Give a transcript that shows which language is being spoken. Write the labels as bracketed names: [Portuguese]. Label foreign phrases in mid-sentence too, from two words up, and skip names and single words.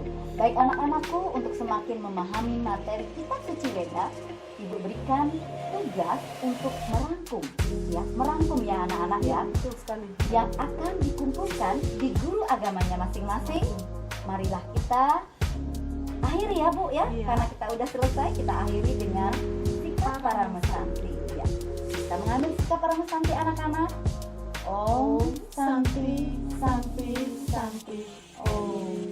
[Indonesian] Baik anak-anakku, untuk semakin memahami materi Kitab Suci Weda, Ibu berikan tugas untuk merangkum ya anak-anak ya, Betul sekali. yang akan dikumpulkan di guru agamanya masing-masing. Marilah kita akhiri ya Bu ya, Iya. karena kita udah selesai, kita akhiri dengan sikap para mesanti ya. Kita mengambil sikap para mesanti anak-anak. [Sanskrit] Om Santi Santi Santi Om.